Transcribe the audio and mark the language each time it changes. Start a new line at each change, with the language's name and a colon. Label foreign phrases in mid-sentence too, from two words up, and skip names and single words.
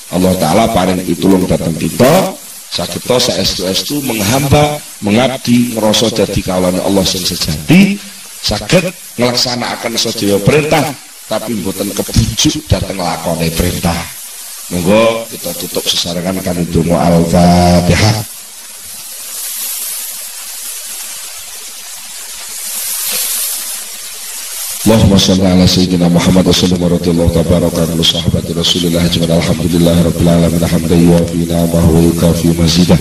Javanese: Allah Ta'ala paring pitulung datang kita sageta saestu-estu menghamba mengabdi ngrasa dadi kawulane Allah sing sejati saged nglaksanakaken sedaya perintah tapi mboten kebujuk dateng lakone perintah. Monggo kita tutup sesarengan kan donga Al-Fatihah.
Arabic: اللهم صل على سيدنا محمد وسلم ورضي الله تبارك عن صحابة رسول الله أجمعين الحمد لله رب العالمين حمدا يوافي نعمه ويكافئ مزيده.